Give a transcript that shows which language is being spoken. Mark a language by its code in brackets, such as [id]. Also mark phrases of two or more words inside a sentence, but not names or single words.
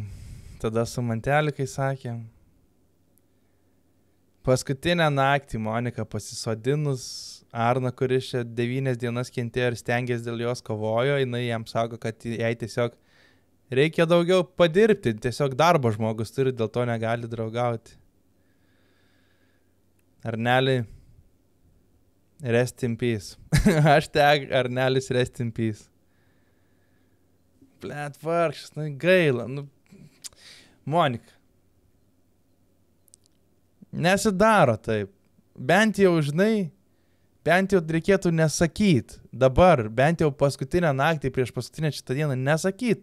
[lt] Tada su Mantelikai sakėm. Paskutinę naktį Monika pasisodinus Arną, kuris čia 9 dienas kentėjo ir stengėsi dėl jos kovojo, jinai jam sako, kad jai tiesiog reikia daugiau padirbti, tiesiog darbo žmogus turi, dėl to negali draugauti. Arneli, [en] rest in peace. Hashtag Arnelis rest in peace. [lt] Blet, vargšas, nu gaila, nu... Monika. Nesidaro taip. Bent jau, žinai, bent jau reikėtų nesakyti. Dabar, bent jau paskutinę naktį, prieš paskutinę šitą dieną, nesakyti.